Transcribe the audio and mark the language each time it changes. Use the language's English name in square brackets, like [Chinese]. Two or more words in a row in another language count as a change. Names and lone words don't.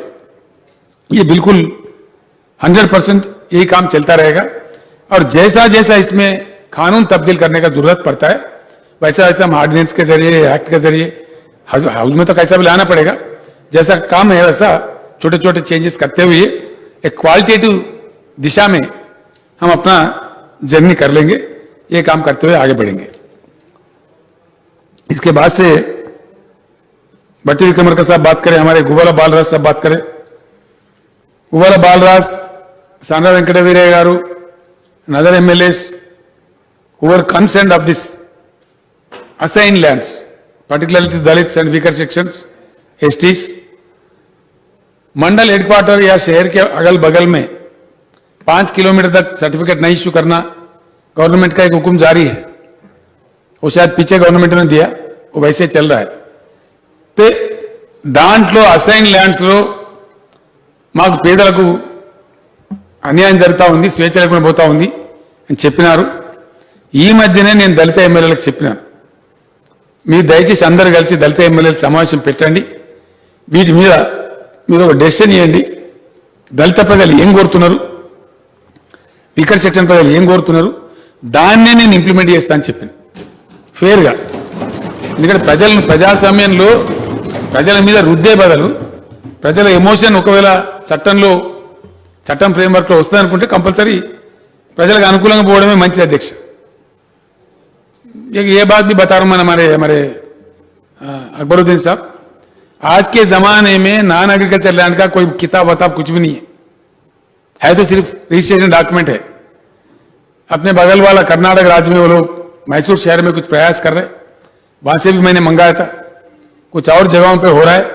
[Hindi] ये बिल्कुल 100% यही काम चलता रहेगा और जैसा जैसा इसमें कानून तब्दील करने का जरूरत पड़ता है वैसा वैसा हम ऑर्डिनेंस के जरिए, एक्ट के जरिए, हाउस में तो कैसा भी लाना पड़ेगा, जैसा काम है वैसा छोटे छोटे चेंजेस करते हुए एक क्वालिटेटिव दिशा में हम अपना जर्नी कर लेंगे। ये काम करते हुए आगे बढ़ेंगे। इसके बाद से भट्टी विक्रमार्का साहब बात करें, हमारे गुब्बाला बालराज साहब बात करें। गुब्बाला बालराज, सांड्रा वेंकटवीरయ్య గారు, [English] and other MLAs who were concerned of this assigned lands, particularly to Dalits and weaker sections, [Hindi] STs, मंडल हेडक्वार्टर या शहर के अगल बगल में 5 किलोमीटर तक सर्टिफिकेट नहीं इश्यू करना गवर्नमेंट का एक हुक्म जारी है। वो शायद पीछे गवर्नमेंट ने दिया, वो वैसे चल रहा है। [Telugu] तो దాంట్లో [English] assign lands [Telugu] లో మాకు పేదలకు అన్యాయం జరుగుతూ ఉంది, స్వేచ్ఛ లేకుండా పోతా ఉంది అని చెప్పినారు. ఈ మధ్యనే నేను దళిత ఎమ్మెల్యేలకు చెప్పినాను, మీరు దయచేసి అందరు కలిసి దళిత ఎమ్మెల్యేల సమావేశం పెట్టండి, వీటి మీద మీరు ఒక డెసిషన్ ఇవ్వండి. దళిత ప్రజలు ఏం కోరుతున్నారు, [English] weaker section [Telugu] ప్రజలు ఏం కోరుతున్నారు, దాన్నే నేను ఇంప్లిమెంట్ చేస్తా అని చెప్పాను ఫేర్గా. ఎందుకంటే ప్రజలను ప్రజాస్వామ్యంలో ప్రజల మీద రుద్దే బదులు ప్రజల ఎమోషన్ ఒకవేళ చట్టం ఫ్రేమ్వర్క్ లో వస్తుంది అనుకుంటే కంపల్సరీ ప్రజలకు అనుకూలంగా పోవడమే మంచిది అధ్యక్ష. [Hindi] ये बात भी बता रहा हूं मैं हमारे अकबरुद्दीन साहब, आज के जमाने में [English] non agriculture land [Hindi] का कोई किताब वताब कुछ भी नहीं है तो सिर्फ [English] registration document [Hindi] है। अपने बगल वाला कर्नाटक राज्य में वो लोग मैसूर शहर में कुछ प्रयास कर रहे, वहां से भी मैंने मंगाया था, कुछ और जगहों पे हो रहा है।